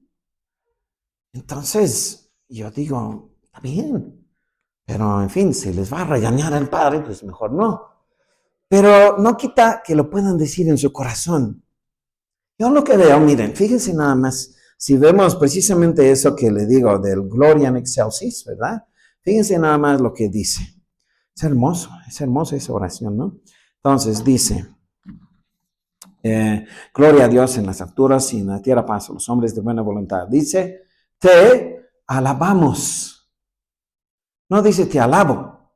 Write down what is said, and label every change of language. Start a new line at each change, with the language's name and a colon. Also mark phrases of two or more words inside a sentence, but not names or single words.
Spanish: Entonces, yo digo, está bien, pero en fin, si les va a regañar al padre, pues mejor no. Pero no quita que lo puedan decir en su corazón. Yo lo que veo, miren, fíjense nada más, si vemos precisamente eso que le digo del
Latin: Gloria in excelsis,
Spanish: ¿verdad? Fíjense nada más lo que dice. Es hermosa esa oración, ¿no? Entonces dice, gloria a Dios en las alturas y en la tierra paz a los hombres de buena voluntad. Dice, te alabamos. No dice te alabo.